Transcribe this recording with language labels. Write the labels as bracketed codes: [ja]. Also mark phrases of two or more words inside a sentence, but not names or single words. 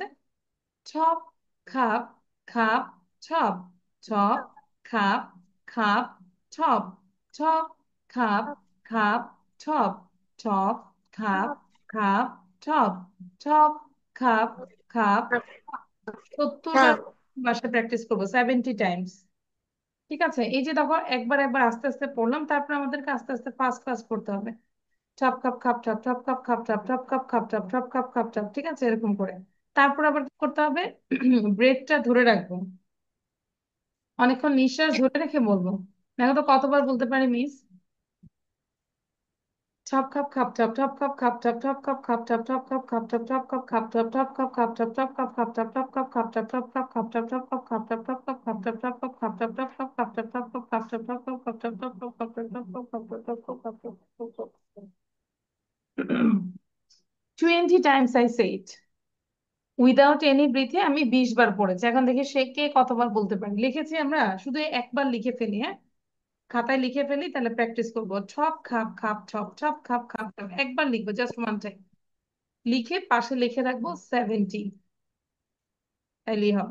[bn] ছপ খাপ খাপ ছপ, ছপ খাপ খাপ ছপ, ছপ খাপ খাপ ছপ, ছপ খাপ খাপ ছপ, ছপ খাপ খাপ। 70টা বাসায় প্র্যাকটিস করবো, 70 টাইমস। ঠিক আছে, এই যে দেখো একবার একবার আস্তে আস্তে পড়লাম, তারপর আমাদেরকে আস্তে আস্তে [en] fast fast [bn] করতে হবে। ঠপ খাপ খাপ ঠপ, ঠপ খাপ খাপ ঠপ, ঠপ খাপ খাপ ঠপ, ঠপ খাপ খাপ ঠপ, ঠিক আছে, এরকম করে। তারপর আবার কি করতে হবে, ব্রেথটা ধরে রাখবো, অনেকক্ষণ নিঃশ্বাস ধরে রেখে বলবো। দেখো তো কতবার বলতে পারি মিস। ছপ খাপ খাপ ঠপ, ঠপ খাপ খাপ ঠপ, ঠপ খাপ খাপ ঠপ, ঠপ খাপ খাপ ঠপ, ঠপ খাপ খাপ ঠপ, ঠপ খাপ খাপ ঠপ, ঠপ খাপ খাপ ঠপ, ঠপ খাপ খাপ ঠপ, ঠপ খাপ খাপ ঠপ, ঠপ খাপ খাপ ঠপ, ঠপ খাপ খাপ ঠপ, ঠপ খাপ খাপ ঠপ, ঠপ খাপ খাপ ঠপ, ঠপ খাপ খাপ ঠপ, ঠপ খাপ খাপ ঠপ, ঠপ খাপ খাপ ঠপ, ঠপ খাপ খাপ ঠপ, ঠপ খাপ খাপ ঠপ, ঠপ খাপ খাপ। [en] 20 times I say it. without any breath [bn] আমি 20 বার পড়েছি। এখন দেখি সে কে কতবার বলতে পারি। লিখেছি আমরা, শুধু একবার লিখে ফেলি, হ্যাঁ, খাতায় লিখে ফেলি, তাহলে প্র্যাকটিস করবো। ছপ খাপ খাপ ছপ, ছপ খাপ খাপ ছপ, একবার লিখবো, [en] just one time [bn] লিখে পাশে লিখে রাখবো 70, তাইলেই হবে।